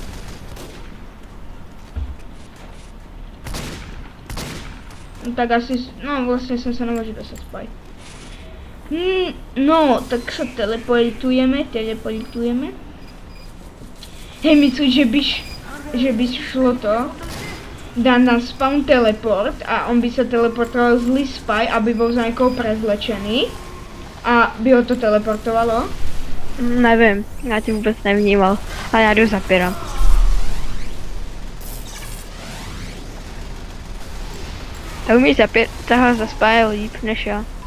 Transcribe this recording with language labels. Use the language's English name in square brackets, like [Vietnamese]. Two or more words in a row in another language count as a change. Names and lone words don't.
[Slovak] No tak asi, no vlastne som sa nemôže dostať spať. No, tak sa teleportujeme. [Czech] Hej, myslíš, že byš že by šlo to dát na spawn teleport a on by se teleportoval zlý spy, aby byl za někoho prezlečený a by ho to teleportovalo. Nevím, já tě vůbec nevnímal, ale já jdu za Pyra. A umíš tahat za spy líp než já.